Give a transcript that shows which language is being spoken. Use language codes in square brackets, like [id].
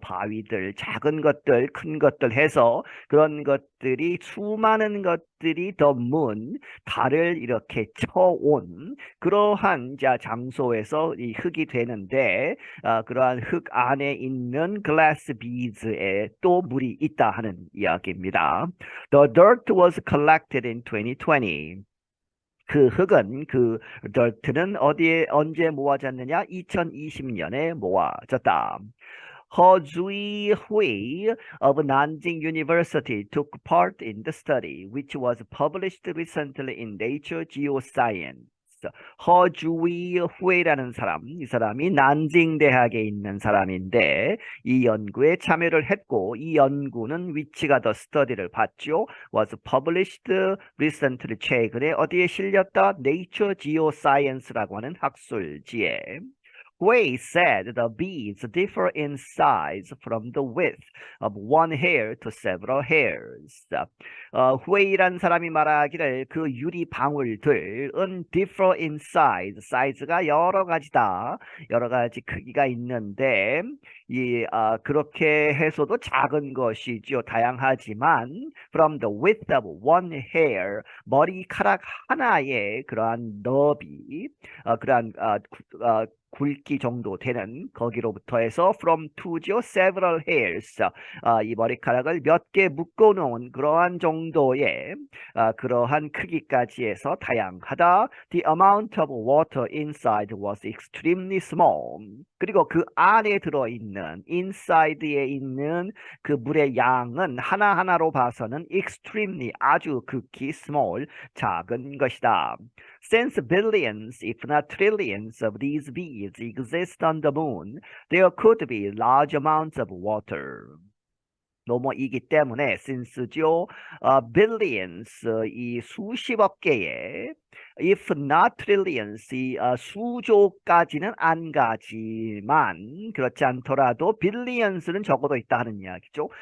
[ko] 바위들, 작은 것들, 큰 것들 해서 그런 것들이 수많은 것들이 [en] the moon, [ko] 달을 이렇게 쳐온 그러한 장소에서 이 흙이 되는데 그러한 흙 안에 있는 glass beads에 또 물이 있다 하는 이야기입니다. [en] The dirt was collected in 2020. [ko] 그 흙은 그 dirt는 어디에 언제 모아졌느냐? 2020년에 모아졌다. [en] He Zui-hui of Nanjing University took part in the study, which was published recently in Nature Geoscience. [ko] 허주이후이라는 사람, 이 사람이 난징 대학에 있는 사람인데 이 연구에 참여를 했고 이 연구는 위치가 더 스터디를 받죠. [en] Was published recently [ko] 최근에 어디에 실렸다? Nature Geoscience라고 하는 학술지에. [en] Hui said the beads differ in size from the width of one hair to several hairs. [ko] 후웨이란 사람이 말하기를 그 유리 방울들은 [en] differ in size, [ko] 사이즈가 여러 가지다, 여러 가지 크기가 있는데 그렇게 해서도 작은 것이죠. 다양하지만 [en] from the width of one hair, [ko] 머리카락 하나의 그러한 너비, 그러한 굵기 정도 되는 거기로부터 해서 from to죠, [en] several hairs, [ko] 이 머리카락을 몇 개 묶어놓은 그러한 정도의 그러한 크기까지 해서 다양하다. [en] The amount of water inside was extremely small. [ko] 그리고 그 안에 들어있는 inside에 있는 그 물의 양은 하나하나로 봐서는 extremely 아주 극히 small 작은 것이다. [en] Since billions, if not trillions, of these beads exist on the moon, there could be large amounts of water. [ko] 뭐뭐이기 때문에 since죠. billions 이 수십억 개의 [en] if not trillions [ko] 이 수조까지는 안 가지만 그렇지 않더라도 billions는 적어도 있다 하는 이야기죠.